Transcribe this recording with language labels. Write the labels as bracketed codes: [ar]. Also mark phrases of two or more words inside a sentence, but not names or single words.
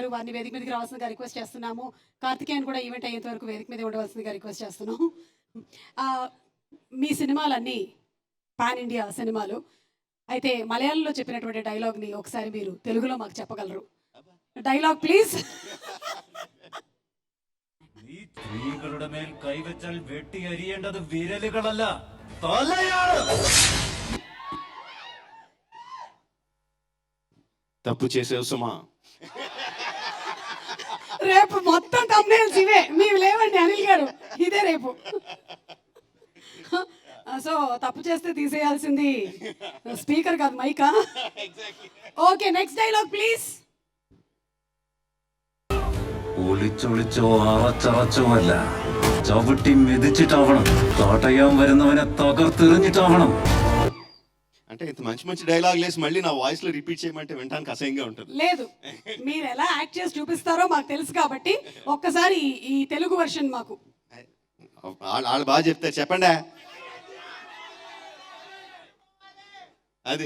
[te] వారిని వేదిక మీదకి రావాల్సిందిగా రిక్వెస్ట్ చేస్తున్నాము. కార్తికేయన్ కూడా ఈవెంట్ అయ్యేంత వరకు వేదిక మీద ఉండవలసిందిగా రిక్వెస్ట్ చేస్తున్నాము. మీ సినిమాలన్నీ [en] pan India [te] సినిమాలు అయితే మలయాళంలో చెప్పినటువంటి డైలాగ్ని ఒకసారి మీరు తెలుగులో మాకు చెప్పగలరు? [en] Dialogue please. [ml] ഈ സ്ത്രീകളുടെ മേൽ കൈവച്ചാൽ വെട്ടി അരിയേണ്ടത് വിരലുകളല്ല, തലയാണ്. [te] తప్పు చేసేవు సుమా. రేపు మొత్తం తమ్నేల్స్ ఇవే, మీవి లేవండి అనిల్ గారు, ఇదే రేపు. సో తప్పు చేస్తే తీసేయాల్సింది స్పీకర్ కాదు, మైకా. [en] Okay, next dialogue please. [ml] ഒളിച്ചൊളിച്ചോ അറച്ചറച്ചോ അല്ല, ചവിട്ടി മെതിച്ചിട്ടാവണം. തോട്ടയാൻ വരുന്നവനെ തകർത്തെറിഞ്ഞിട്ടാവണം. [te] అంటే ఇంత మంచి మంచి డైలాగ్ లేసి మళ్ళీ నా వాయిస్ లో రిపీట్ చేయమంటే వినడానికి అసహ్యంగా ఉంటుంది. లేదు, మీరు ఎలా యాక్ట్ చేసి చూపిస్తారో మాకు తెలుసు కాబట్టి ఒక్కసారి ఈ తెలుగు వర్షన్ మాకు. వాళ్ళు బాగా చెప్తారు, చెప్పండి. అది